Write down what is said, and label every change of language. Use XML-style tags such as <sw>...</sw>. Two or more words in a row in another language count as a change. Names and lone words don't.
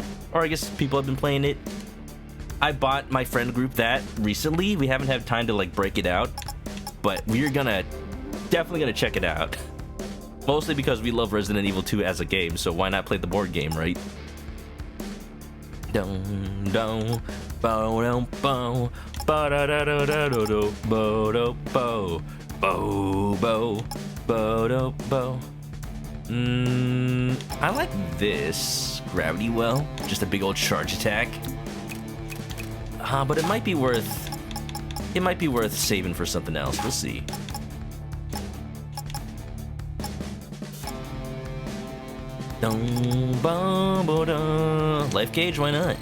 <en>Or I guess people have been playing it. I bought my friend group that recently. We haven't had time to like break it out, but we're definitely gonna check it out. Mostly because we love Resident Evil 2 as a game, so why not play the board game, right? Dun dun bo dum bo ba da da da da do do bo do bo bo bo bo do bo. I like this gravity well, just a big old charge attack. But it might be worth saving for something else. We'll see. Life gauge, why not?</en>